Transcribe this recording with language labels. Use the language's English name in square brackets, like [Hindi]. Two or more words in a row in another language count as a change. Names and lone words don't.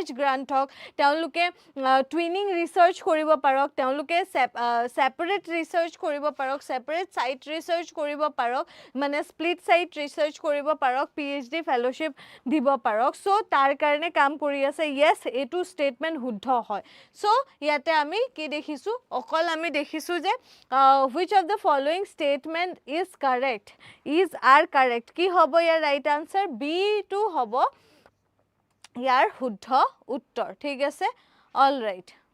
[Assamese] গ্ৰান্ট হক তেওঁলোকে [English] twinning research [Assamese] কৰিব পাৰক তেওঁলোকে [English] separate research [Assamese] কৰিব পাৰক [English] separate site research [Assamese] কৰিব পাৰক মানে [English] split site research [Assamese] কৰিব পাৰক [English] PhD fellowship [Assamese] দিব পাৰক সো তাৰ কাৰণে কাম কৰি আছে yes এটো স্টেটমেন্ট শুদ্ধ হয় সো ইয়াতে আমি কি দেখিছো অকল আমি দেখিছো যে [English] which of the following statement is correct [Assamese] কি হ'ব ইয়াৰ [English] right answer B two [Assamese] হ'ব ইয়াৰ শুদ্ধ উত্তৰ ঠিক আছে [English] all right